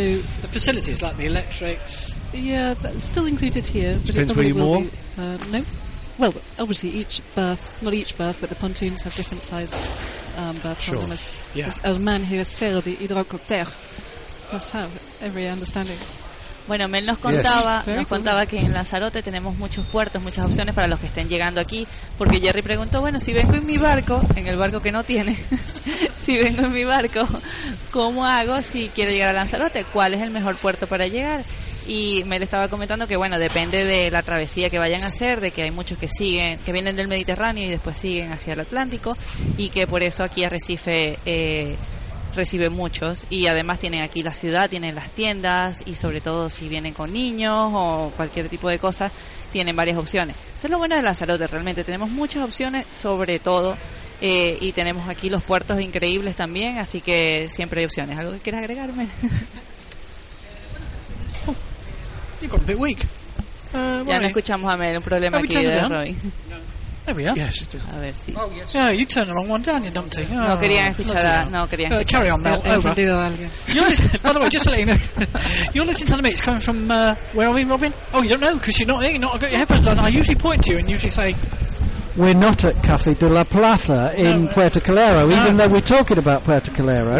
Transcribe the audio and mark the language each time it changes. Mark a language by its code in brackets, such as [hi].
[en] The facilities, like the electrics. Yeah, that's still included here. Depends but where you moor. No. Well, obviously each berth, not each berth, but the pontoons have different sized berths. Sure. On them. Yeah. As a man who has sailed the Hidrocopter must have every understanding. [es] Bueno, Mel nos contaba, contaba que en Lanzarote tenemos muchos puertos, muchas opciones para los que estén llegando aquí, porque Jerry preguntó, bueno, si vengo en mi barco, en el barco que no tiene, si vengo en mi barco, ¿cómo hago si quiero llegar a Lanzarote? ¿Cuál es el mejor puerto para llegar? Y Mel estaba comentando que, bueno, depende de la travesía que vayan a hacer, de que hay muchos que siguen, que vienen del Mediterráneo y después siguen hacia el Atlántico, y que por eso aquí Arrecife... recibe muchos, y además tienen aquí la ciudad, tienen las tiendas, y sobre todo si vienen con niños o cualquier tipo de cosas, tienen varias opciones. Eso es lo bueno de Lanzarote, realmente tenemos muchas opciones, sobre todo y tenemos aquí los puertos increíbles también, así que siempre hay opciones. ¿Algo que quieras agregar, Mel? [en] You got a bit weak. [es] Ya no escuchamos a Mel, un problema aquí de Roy. [en] No. There we are. Yes, it is. [es] A ver, sí. [en] Oh, yes. Yeah, you turn the wrong one down, you dumpty. Oh, [es] no querían escuchar. No, no querían. [en] Carry on, Mel. Over. You're listening, by the way, just to let you know, you're listening to the mix coming from, where are we, Robin? Oh, you don't know, because you're not here. I've got your headphones on. I usually point to you and usually say, we're not at Café de la Plaza in Puerto Calero, even though we're talking about Puerto Calero.